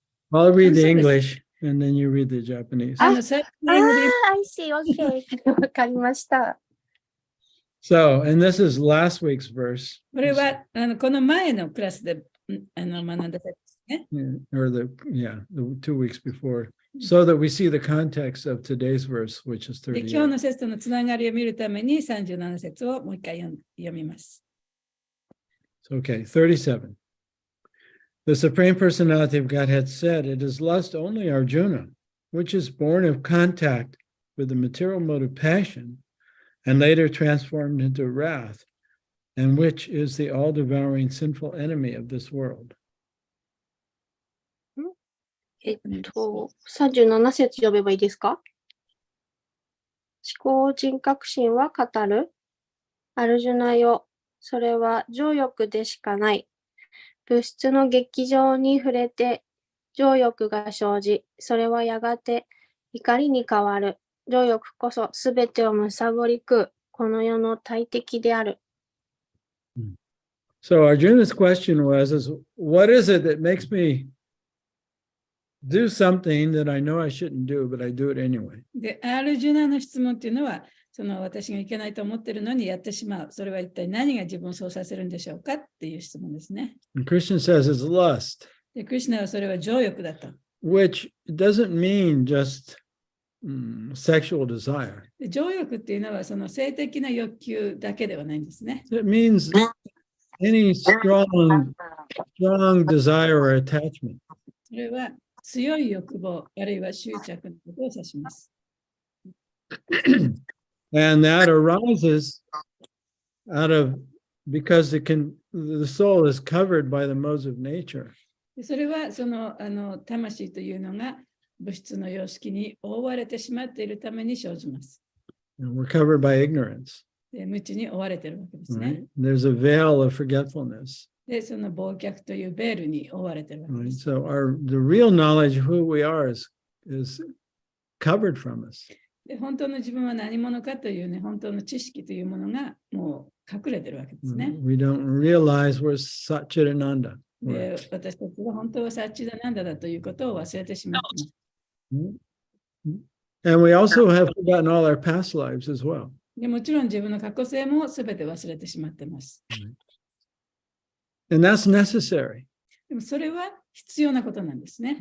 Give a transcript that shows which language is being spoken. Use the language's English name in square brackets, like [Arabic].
[English] I'll read the English, and then you read the Japanese. I see. Okay. [Japanese] わかりました。 [English] So, and this is last week's verse. [Japanese] これはこの前のクラスで学んだ節ですね。 [English] Or the 2 weeks before, so that we see the context of today's verse, which is [Japanese] で今日 [English] 38. [Japanese] の節とのつながりを見るために37節をもう一回読みます。 [English] Okay, 37. The Supreme Personality of Godhead said, "It is lust only, Arjuna, which is born of contact with the material mode of passion, and later transformed into wrath, and which is the all-devouring sinful enemy of this world." [Japanese] 37節読めばいいですか？思考人格心は語る。アルジュナよ、それは情欲でしかない。物質の劇場に触れて情欲が生じ、それはやがて怒りに変わる。情欲こそすべてを貪り食う、この世の大敵である。 [English] So Arjuna's question was, what is it that makes me do something that I know I shouldn't do, but I do it anyway? [Japanese] で、アルジュナの質問っていうのは、私がいけないと思っているのにやってしまう。それは一体何が自分をそうさせるんでしょうかっていう質問ですね。 [English] And Krishna says it's lust, [Japanese] で、クリシュナはそれは情欲だと。 [English] which doesn't mean just sexual desire. [Japanese] で、情欲っていうのはその性的な欲求だけではないんですね。 [English] It means any strong desire or attachment. [Japanese] それは強い欲望、あるいは執着のことを指します。 [English] And that arises because the soul is covered by the modes of nature. [Japanese] でそれは魂というのが物質の様式に覆われてしまっているために生じます。 [English] And we're covered by ignorance. [Japanese] で無知に覆われているわけですね。 [English] Right? There's a veil of forgetfulness. [Japanese] で、その忘却というベールに覆われているわけです。 [English] Right? So the real knowledge of who we are is covered from us. [Japanese] で本当の自分は何者かというね、本当の知識というものがもう隠れているわけですね。 [English] We don't realize we're Satchitananda. [Japanese] で私たちは本当はサッチダナンダだということを忘れてしまっています。 [English] And we also have forgotten all our past lives as well. [Japanese] でもちろん自分の過去性もすべて忘れてしまっています。 [English] And that's necessary. [Japanese] でもそれは必要なことなんですね。